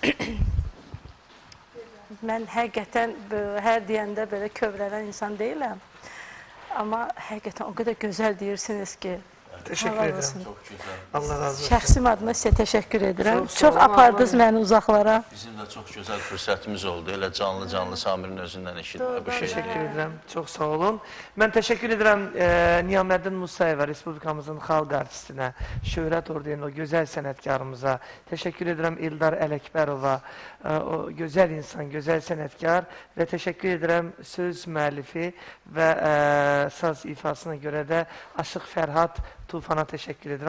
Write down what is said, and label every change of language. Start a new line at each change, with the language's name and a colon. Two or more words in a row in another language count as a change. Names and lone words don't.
Azerbaijani: Mən həqiqətən hər deyəndə belə kövrələn insan deyiləm. Amma həqiqətən o qədər gözəl deyirsiniz ki.
Turkish: Teşekkür
Azerbaijani: Allah
Turkish: ederim.
Azerbaijani: olsun. Allah razı olsun. Şəxsim adına sizə təşəkkür edirəm. Çox sağ Çox olun, apardınız məni uzaqlara. Bizim də çox gözəl fürsətimiz oldu. Elə canlı Samirin özündən eşitmək bu şeyləri.
Turkish: Teşekkür ederim. Çok sağ olun. Ben teşekkür ederim Niyaməddin Musayevə,
Azerbaijani: Respublikamızın xalq artistinə, Şöhrət Ordeni, o gözəl sənətkarımıza.
Turkish: Teşekkür ederim
Azerbaijani: İldar Ələkbərova, o gözəl insan, gözəl sənətkar və
Turkish: teşekkür ederim
Azerbaijani: söz müəllifi və saz ifasına görə də Aşıq Fərhad Tufan'a
Turkish: teşekkür ederim.